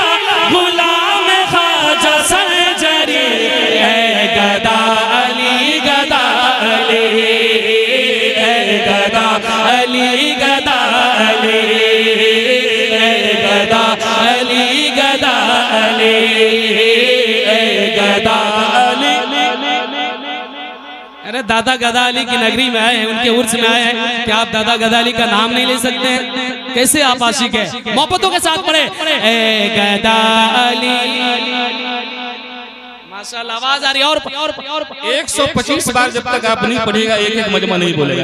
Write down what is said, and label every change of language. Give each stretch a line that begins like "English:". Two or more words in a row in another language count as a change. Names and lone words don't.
Hindi: गुलाम ख्वाजा सरजरी गदाली गदाली गदाली गदाली गदाली गदाली गदाली। अरे दादा गदाली की नगरी में आए हैं, उनके उर्स में आए हैं, क्या आप दादा गदाली का नाम नहीं ले सकते हैं? कैसे आप आशिक है? मोहब्बतों के साथ पढ़े ए गदाली। माशाल्लाह आवाज आ रही है। और 125 बार जब तक आप नहीं पढ़ेगा एक एक मजमा नहीं बोलेगा।